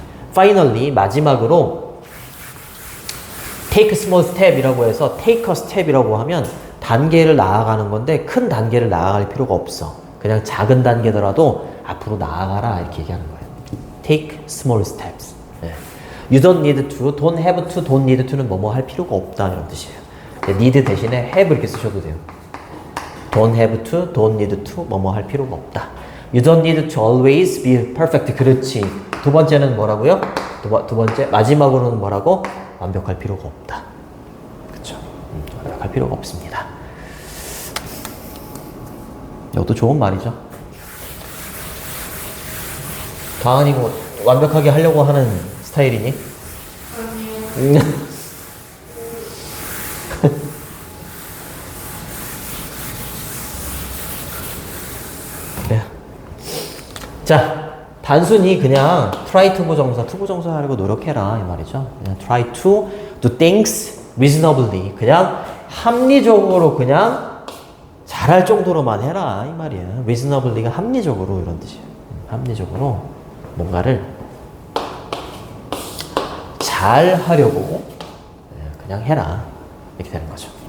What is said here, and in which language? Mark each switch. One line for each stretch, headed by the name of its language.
Korean: Finally, 마지막으로
English: take a small step
Korean: 이라고 해서 take a step이라고 하면 단계를 나아가는 건데 큰 단계를 나아갈 필요가 없어. 그냥 작은 단계더라도 앞으로 나아가라 이렇게 얘기하는 거예요.
English: Take small steps.
Korean: 네.
English: You don't need to, don't have to, don't need to는
Korean: 뭐뭐 할 필요가 없다 이런 뜻이에요. need 대신에 have 이렇게 쓰셔도 돼요.
English: Don't have to, don't need to,
Korean: 뭐뭐 할 필요가 없다.
English: You don't need to always be perfect.
Korean: 그렇지. 두 번째는 뭐라고요? 두 번째 마지막으로는 뭐라고? 완벽할 필요가 없다. 그렇죠. 완벽할 필요가 없습니다. 이것도 좋은 말이죠. 다은이 뭐 완벽하게 하려고 하는 스타일이니? 아니요. 그래. 자, 단순히 그냥 try 투부정사 하려고 노력해라 이 말이죠. 그냥
English: try to do things reasonably.
Korean: 그냥 합리적으로 그냥 잘할 정도로만 해라 이 말이에요. reasonably가 합리적으로 이런 뜻이에요. 합리적으로 뭔가를 잘 하려고 그냥 해라 이렇게 되는 거죠.